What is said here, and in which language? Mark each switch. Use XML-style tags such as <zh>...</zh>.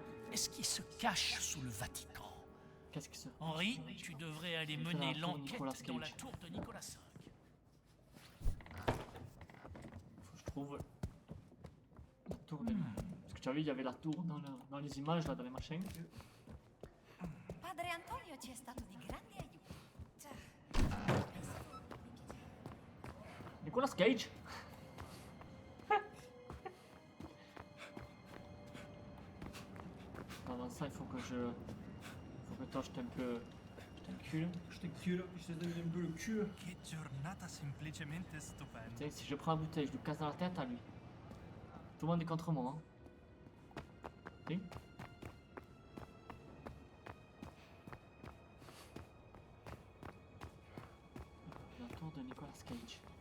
<fr>Qu'est-ce qui se cache sous le Vatican? Qu'est-ce qui se... Henri, tu devrais aller mener l'enquête dans la tour de Nicolas V. Faut que je trouve la tour de... Parce que tu as vu, il y avait la tour dans les images, là, dans les machins.</fr> <it>Padre Antonio ci è stato di grande aiuto. Già.</it> <fr>Nicolas Cage. Avant ça, il faut que toi, je t'ai un peu... Je t'encule. Je t'encule, je te donne un peu le cul.</fr> <it>Che giornata semplicemente stupenda.</it> <fr>Tu sais, si je prends la bouteille, je lui casse dans la tête à lui. Tout le monde est contre moi, hein. Tu sais? La tour de Nicolas Cage.</fr>